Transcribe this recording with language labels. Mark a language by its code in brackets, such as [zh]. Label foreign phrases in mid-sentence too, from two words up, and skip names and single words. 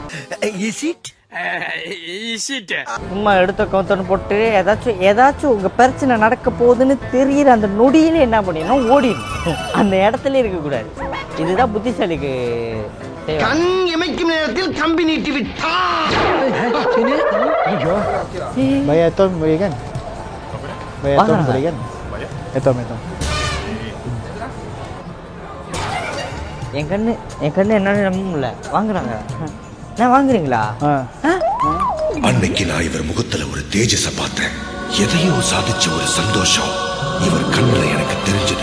[ta] சும்மா எடுத்த கவுத்தன்னு போட்டு ஏதாச்சும் உங்க பிரச்சனை நடக்க போகுதுன்னு தெரியுற அந்த நொடியில என்ன பண்ணிடணும், ஓடிடணும். அந்த இடத்துல இருக்கக்கூடாது. இதுதான் புத்திசாலிக்கு கண் இமைக்கும் நேரத்தில் கம்பி நீட்டி விட்டா. [ms] Bayar Tom boleh kan? Bayar Tom boleh kan? Tom. [ta] என் கண்ணு என்னால நம்ப முடியல. வாங்குறாங்க. நான் வாங்குறீங்களா? அன்னைக்கு நான் இவர் முகத்துல ஒரு தேஜஸ பார்த்தேன். எதையோ சாதிச்ச ஒரு சந்தோஷம் இவர் கண்ணுல எனக்கு தெரிஞ்சது.